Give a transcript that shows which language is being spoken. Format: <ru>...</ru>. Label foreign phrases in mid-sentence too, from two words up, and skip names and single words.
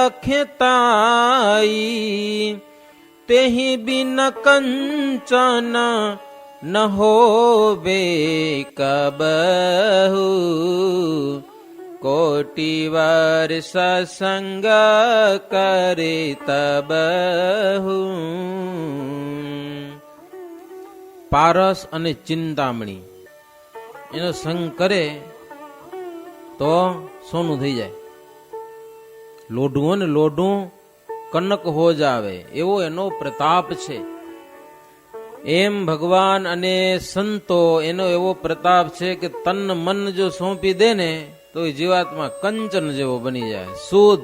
<hi>रखताई, तेहि बिन कंचन न होवे कबहु, कोटि वर्ष संग करे तबहु.</hi> <gu>પારસ અને ચિંતામણી એનો સંગ કરે તો સોનું થઈ જાય. લોઢું હોય ને લોઢું</gu> <hi>कनक हो जावे</hi> <gu>એવો એનો પ્રતાપ છે. એમ ભગવાન અને સંતો એનો એવો પ્રતાપ છે કે તન મન જો સોંપી દે ને તો એ જીવાત્મા કંચન જેવો બની જાય, શુદ્ધ.</gu>